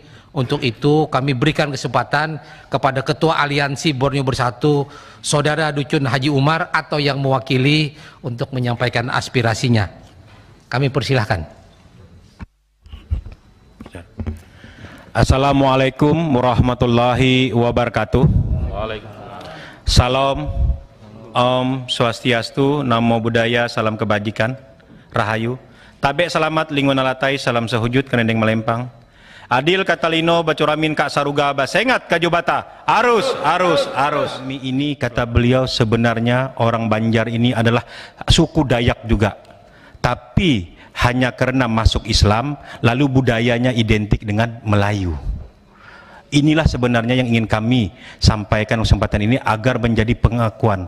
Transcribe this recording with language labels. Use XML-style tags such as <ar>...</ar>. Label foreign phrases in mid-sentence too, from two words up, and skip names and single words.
<id>Untuk itu, kami berikan kesempatan kepada Ketua Aliansi Borneo Bersatu, Saudara Ducun Haji Umar, atau yang mewakili untuk menyampaikan aspirasinya. Kami persilahkan.</id> <ar>السلام عليكم ورحمة الله وبركاته.</ar> <id>Salam,</id> <ban>Om Swastiastu,</ban> <pi>Namo Buddhaya,</pi> <id>salam kebajikan, Rahayu. Tabe selamat linguna latai, salam sehujud kenendeng melempang.</id> <knx>Adil katalino bacuramin kak saruga basengat kajubata. Arus.</knx> <id>Ini kata beliau, sebenarnya orang Banjar ini adalah suku Dayak juga. Tapi hanya karena masuk Islam, lalu budayanya identik dengan Melayu. Inilah sebenarnya yang ingin kami sampaikan kesempatan ini agar menjadi pengakuan.</id>